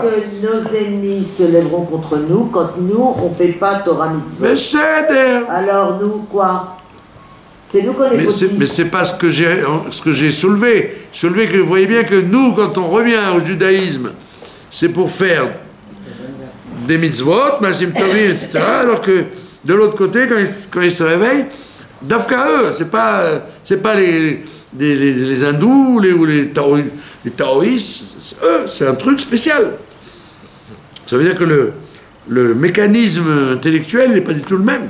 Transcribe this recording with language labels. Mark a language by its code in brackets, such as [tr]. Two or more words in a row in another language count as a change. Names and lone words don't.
[fr] Que nos ennemis se lèveront contre nous quand nous, on ne fait pas [he] תורה מצוה. [fr] Mais c'est... Alors nous, quoi? C'est nous qu'on est fautifs. Mais c'est pas ce que j'ai soulevé. Soulevé que vous voyez bien que nous, quand on revient au judaïsme, c'est pour faire des mitzvot, [he] מעשים טובים, [fr] etc., alors que de l'autre côté, quand ils se réveillent, d'Afka eux, c'est pas les hindous ou les taoïstes, eux, c'est un truc spécial. Ça veut dire que le mécanisme intellectuel n'est pas du tout le même.